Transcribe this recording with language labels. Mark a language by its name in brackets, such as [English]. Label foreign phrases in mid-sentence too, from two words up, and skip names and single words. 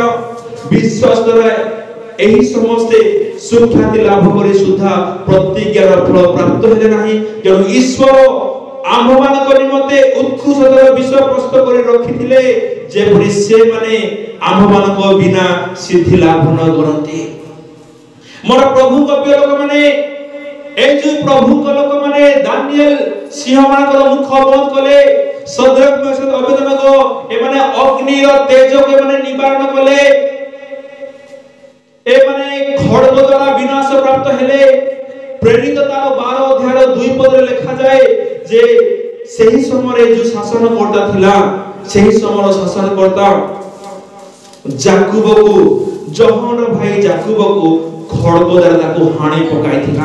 [Odia] ବିଶ୍ୱାସ ଦ୍ୱାରା ଏହି ସମସ୍ତେ ସୁଖ୍ୟାତି ଲାଭ କରି ସୁଦ୍ଧା ପ୍ରତିଜ୍ଞାର ଫଳ ପ୍ରାପ୍ତ ହେଲେ ନାହିଁ। ତେଣୁ ଈଶ୍ୱର ଆମ୍ଭମାନଙ୍କ ନିମନ୍ତେ ଉତ୍କୃଷ୍ଟତାର ବିଷୟ ପ୍ରସ୍ତୁତ କରି ରଖିଥିଲେ, ଯେପରି ସେମାନେ ଆମ୍ଭମାନଙ୍କ ବିନା ସିଦ୍ଧି ଲାଭ ନ କରନ୍ତି। ମୋର ପ୍ରଭୁଙ୍କ ପ୍ରିୟ ଲୋକମାନେ, ଏଇ ଯେ ପ୍ରଭୁଙ୍କ ଲୋକମାନେ ଦାନିଏଲ ସିଂହମାନଙ୍କର ମୁଖ ବନ୍ଦ କଲେ, ସଦ୍ରକ ମେଷକ ଅବେଦନେଗୋ ଏମାନେ ଅଗ୍ନିର ତେଜକୁ ଏମାନେ ନିବାରଣ କଲେ, ଏମାନେ ଖଡ଼ଗ ଦ୍ୱାରା ବିନାଶ ପ୍ରାପ୍ତ ହେଲେ। ପ୍ରେରିତ ତାର 12 ଅଧ୍ୟାୟର 2 ପଦରେ ଲେଖା ଯାଏ ଯେ ସେହି ସମୟରେ ଯୋଉ ଶାସନକର୍ତ୍ତା ଥିଲା, ସେହି ସମୟର ଶାସନକର୍ତ୍ତା ଯାକୁବକୁ, ଜହର ଭାଇ ଯାକୁବକୁ ଖଡ଼ଗ ଦ୍ୱାରା ତାକୁ ହାଣି ପକାଇଥିଲା।